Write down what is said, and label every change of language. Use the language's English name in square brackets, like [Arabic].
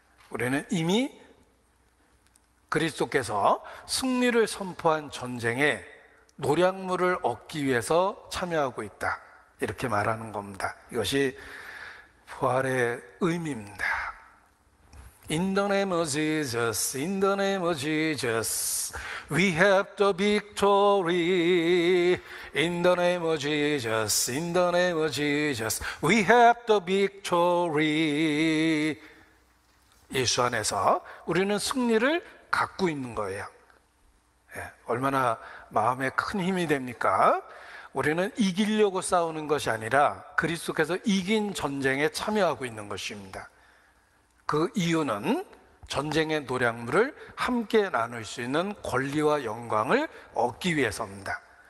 [Korean] 우리는 이미 그리스도께서 승리를 선포한 전쟁에 노량물을 얻기 위해서 참여하고 있다, 이렇게 말하는 겁니다. 이것이 부활의 의미입니다. [English] In the name of Jesus, in the name of Jesus, we have the victory. In the name of Jesus, in the name of Jesus, we have the victory. [Korean] 예수 안에서 우리는 승리를 갖고 있는 거예요. 얼마나 마음에 큰 힘이 됩니까? 우리는 이기려고 싸우는 것이 아니라 그리스도께서 이긴 전쟁에 참여하고 있는 것입니다. 그 이유는 전쟁의 노량물을 함께 나눌 수 있는 권리와 영광을 얻기 위해서입니다.